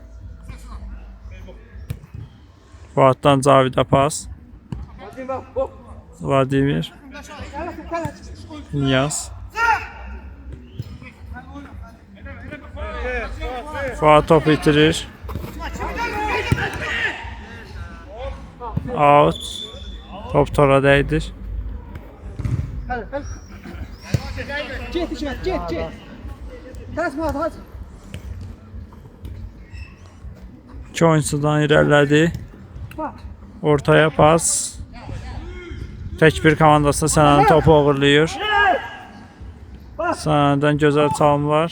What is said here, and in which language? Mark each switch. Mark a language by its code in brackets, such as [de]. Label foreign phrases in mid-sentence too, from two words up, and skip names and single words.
[az] Fuaddan Cavid'e pas. Vladimir. Niyaz. Fuad topu itirir. Out. Top tora dəydir. Get İsmet, get. Tələsmə, hadi. İki oyuncudan irəlilədi. Ortaya pas. Tək bir komandasında Sənanın topu uğurlayır. Sənandan gözəl çalımlar.